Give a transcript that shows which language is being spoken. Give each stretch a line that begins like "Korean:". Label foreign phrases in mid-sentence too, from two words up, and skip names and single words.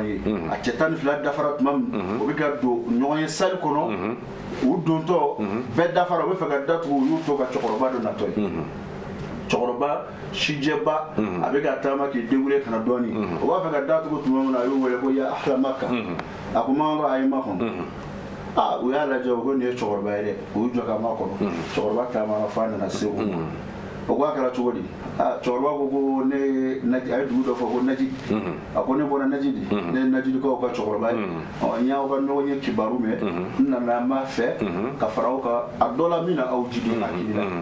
Bambara: ye a cɛ 12 dafara tuma min u bɛ ka don ɲɔgɔn ye salle kɔnɔ u dontɔ bɛɛ dafara u bɛ fɛ ka datugu u y'u to ka cɛkɔrɔba dɔ natɔ ye cɛkɔrɔba sijɛba a bɛ ka taama k'i débrouiller kana dɔɔni o b'a fɛ ka datugu tuma min na a y'u wele ko
Arabic: يا أهل مكة
Bambara: a ko m'an ka ayi makɔnɔ u y'a lajɛ u ko nin ye cɛkɔrɔba ye dɛ u y'u jɔ ka makɔnɔ cɛkɔrɔba taamana f'a nana se u ma o ko a kɛra cogo di cɛkɔrɔba ko ne a ye dugu dɔ fɔ ko Najidi a ko ne bɔra Najidi ne ye Najidikaw ka cɛkɔrɔba ye n y'aw ka ɲɔgɔn ye kibaru mɛn n nana n b'a fɛ ka fara aw kan a dɔ la min na aw jidi hakili